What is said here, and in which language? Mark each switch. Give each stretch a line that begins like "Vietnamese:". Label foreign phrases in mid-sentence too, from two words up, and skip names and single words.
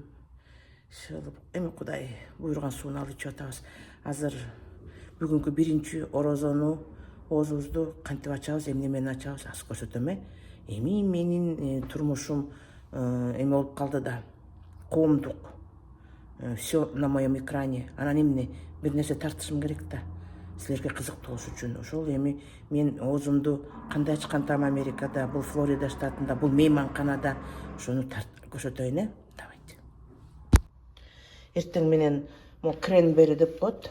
Kyrgyz: Эми Кудай буйруган сууну алып ичип атабыз. Азыр бүгүнкү биринчи орозону оозубузду кантип ачабыз, эмне менен ачабыз аз көрсөтөм. Эми менин турмушум эме болуп калды да. Коомдук.
Russian: Все на моем экране.
Kyrgyz: Анан эмне бир нерсе тартышым керек да. Силерге кызыктуу болуш үчүн. Ошол эми мен оозумду кандай ачкантам Америкада, бул Флорида штатында, бул мейманканада ошону көрсөтөйүн, Давайте. Эртең менен могу кренбери деп коет.